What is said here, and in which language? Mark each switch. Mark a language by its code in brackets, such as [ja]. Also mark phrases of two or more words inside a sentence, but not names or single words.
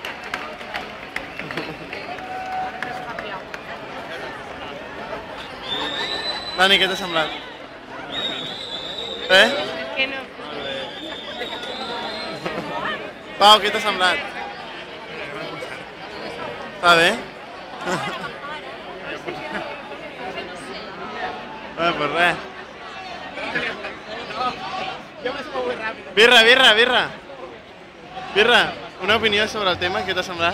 [it] Dani, che ti è sembrato? Perché no? Pau, che ti è sembrato? [ca] Va bé? Per res. Birra, una opinió sobre el tema, què t'ha semblat?